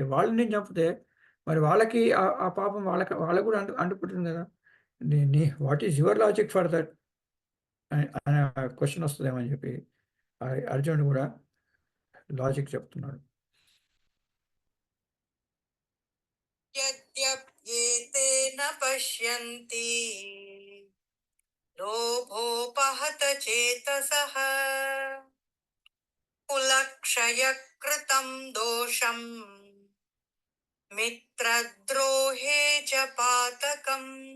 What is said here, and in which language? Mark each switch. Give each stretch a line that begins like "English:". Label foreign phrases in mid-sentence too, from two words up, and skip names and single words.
Telugu: వాళ్ళని నేను చంపితే మరి వాళ్ళకి ఆ పాపం వాళ్ళకు కూడా అంటుకుంటుంది కదా.
English: what is your logic for that
Telugu: అనే క్వశ్చన్ వస్తుందేమో అని చెప్పి అర్జునుడు కూడా లాజిక్ చెప్తున్నాడు.
Sanskrit: यद्यप्येते न पश्यन्ति लोभोपहत चेतसः कुलक्षयकृतं दोषम् मित्रद्रोहे च पातकम्